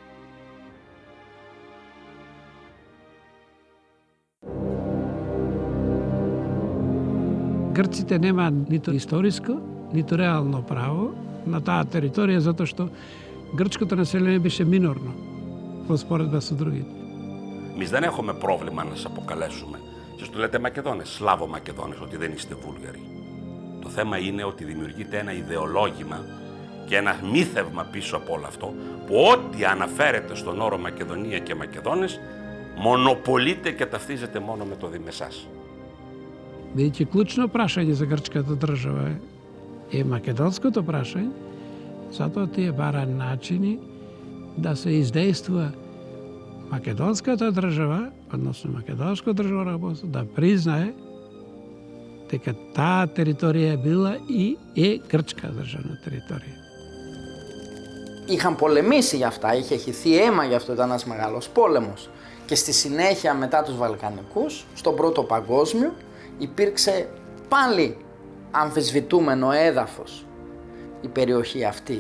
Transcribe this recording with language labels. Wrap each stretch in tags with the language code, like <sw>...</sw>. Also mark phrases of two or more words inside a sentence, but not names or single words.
<mk>Грците немаат ниту историско, ниту реално право на таа територија, затоа што грчкото население беше минорно во споредба со другите.</mk> <el>Εμείς δεν έχουμε πρόβλημα να σας αποκαλέσουμε. Σας το λέτε Μακεδόνες, Σλάβο Μακεδόνες, ότι δεν είστε Βούλγαροι. Το θέμα είναι ότι δημιουργείται ένα ιδεολόγημα και ένα μύθευμα πίσω από όλο αυτό, που ό,τι αναφέρεται στον όρο Μακεδονία και Μακεδόνες, μονοπολείται και ταυτίζεται μόνο με το Δήμεσάς.</el> <mk>Бидејќи клучно прашање за грчката држава е македонското прашање, затоа тие бара начини да се издействува македонската држава, односно македонско државно да признае дека таа територија била и е грчка државна територија.</mk> <el>Είχαν πολεμήσει για αυτά, είχε χυθεί αίμα γι' αυτό, ήταν ένας μεγάλος πόλεμος. Και στη συνέχεια μετά τους Βαλκανικούς, στον Πρώτο Παγκόσμιο, υπήρξε πάλι αμφισβητούμενο έδαφος η περιοχή αυτή.</el>